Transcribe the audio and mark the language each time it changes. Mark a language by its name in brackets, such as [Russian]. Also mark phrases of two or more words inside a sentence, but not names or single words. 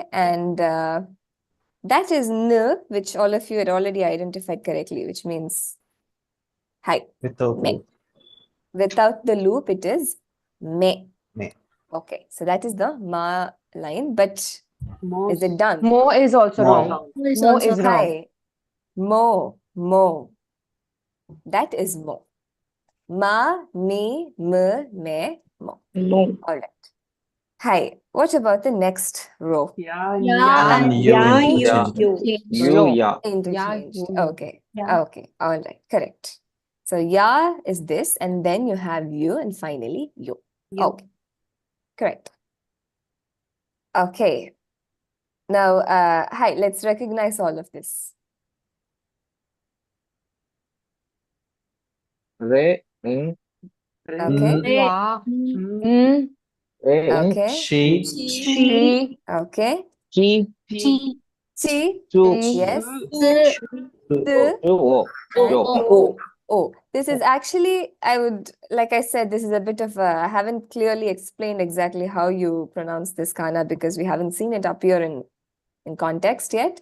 [English] And that is n, which all of you had already identified correctly, which means hi. Without Me. loop. Without the loop, it is me. Me. Okay. So that is the ma line. But is it done? Mo is also Mo. wrong. Mo is Mo also is wrong. Hi. Mo. That is mo. [Japanese] Ma, me, me, mo. [English] All right. Hi. What about the next row? Yeah. Yeah. And you Yeah, interchange. you. You. Yeah. Interchanged. you. Okay. Yeah. Okay. All right. Correct. So ya is this, and then you have you, and finally you. Okay. Correct. Okay. Now, hi, let's recognize all of this. Re. In. Okay. Wa. Mm. Mm. Re. In. Okay. She. She. Okay. [Japanese] Chi. Chi. Chi. Chu. [English] Yes. The. The. [Japanese] Yo. Yo. [English] Oh. Oh, this is actually, like I said, this is a bit of I haven't clearly explained exactly how you pronounce this kana because we haven't seen it appear in context yet.